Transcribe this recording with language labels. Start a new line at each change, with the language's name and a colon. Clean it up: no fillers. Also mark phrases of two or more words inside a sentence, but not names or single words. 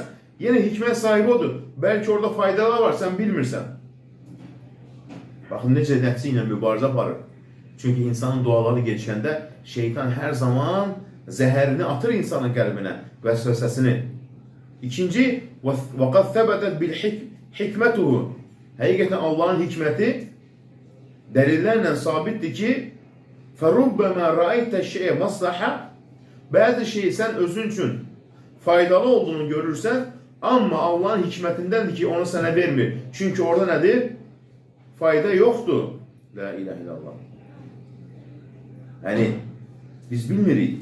Azerbaijani: Yenə hikmət sahibi odur. Bəlkə orada faydalar var, sən bilmirsən. Baxın necə nəfsi ilə mübarizə aparır. Çünki insanın duaları geçəndə şeytan hər zaman zəhərini atır insanın qəlbinə, vəsvəsəsini. İkinci,
Arabic: وَقَدْ ثَبَتَتْ بِالْحِكْمَتُهُ.
Azerbaijani: Həqiqətən Allah'ın hikməti dəlillərlə sabitdir ki,
Arabic: فَرُبَّمَا رَأَيْتَ الشَّيْءَ مَصْلَحَ.
Azerbaijani: Bəzi şeyi sən özün üçün faydalı olduğunu görürsən, amma Allah'ın hikmətindəndir ki, onu sənə vermir. Çünki orada nədir? Fayda yoxdur.
Arabic: لا إله إلا الله.
Azerbaijani: Yəni, biz bilmirik.